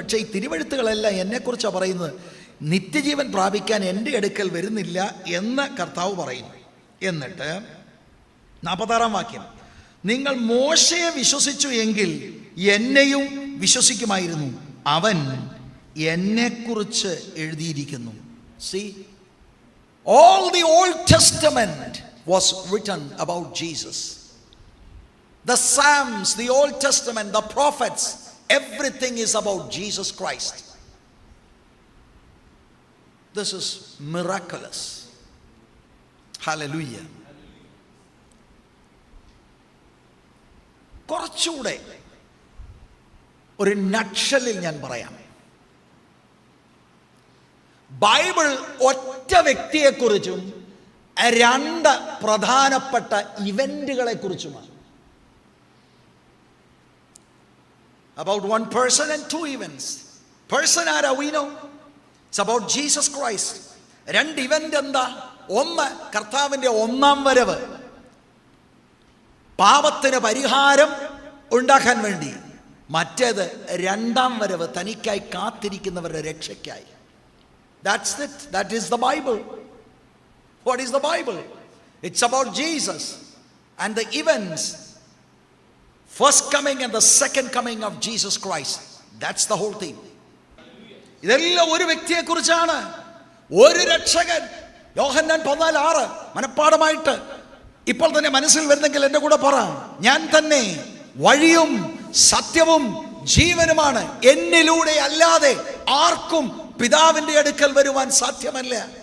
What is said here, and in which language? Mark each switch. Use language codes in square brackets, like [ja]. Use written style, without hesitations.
[ml] പക്ഷേ ഈ തിരുവെഴുത്തുകളെല്ലാം എന്നെക്കുറിച്ചാണ് പറയുന്നത്. നിത്യജീവൻ പ്രാപിക്കാൻ എൻ്റെ അടുക്കൽ വരുന്നില്ല എന്ന് കർത്താവ് പറയുന്നു. എന്നിട്ട് 46-ാം വാക്യം, നിങ്ങൾ മോശയെ വിശ്വസിച്ചു എങ്കിൽ എന്നെയും വിശ്വസിക്കുമായിരുന്നു, അവൻ എന്നെക്കുറിച്ച് എഴുതിയിരിക്കുന്നു. [en] See, all the Old Testament was written about Jesus. The Psalms, the Old Testament, the prophets, everything is about Jesus Christ. This is miraculous. Hallelujah. [ml] കുറച്ചുകൂടെ ഒരു നട്ഷലിൽ ഞാൻ പറയാം. ബൈബിൾ ഒറ്റ വ്യക്തിയെക്കുറിച്ചും 2 പ്രധാനപ്പെട്ട ഇവന്റുകളെ കുറിച്ചുമാണ്. [en] About one person and 2 events. Person ആരാ? We know. It's about Jesus Christ. [ml] 2 event എന്താ? ഒന്ന്, കർത്താവിൻ്റെ 1-ാം വരവ്, പാപത്തിന് പരിഹാരം ഉണ്ടാക്കാൻ വേണ്ടി. മറ്റേത് 2-ാം വരവ്, തനിക്കായി കാത്തിരിക്കുന്നവരുടെ രക്ഷയ്ക്കായി. [en] That's it. That is the Bible. What is the Bible? It's about Jesus and the events, first coming and the second coming of Jesus Christ. That's the whole thing. [ml] ഇതെല്ലാം ഒരു വ്യക്തിയെ കുറിച്ചാണ്, ഒരു രക്ഷകൻ. യോഹന്നാൻ 14:6 മനപ്പാടമായിട്ട് ഇപ്പോൾ തന്നെ മനസ്സിൽ വരുന്നെങ്കിൽ എൻ്റെ കൂടെ പറ. ഞാൻ തന്നെ വഴിയും സത്യവും ജീവനുമാണ്, എന്നിലൂടെ അല്ലാതെ ആർക്കും പിതാവിൻ്റെ അടുക്കൽ വരുവാൻ സാധ്യമല്ല.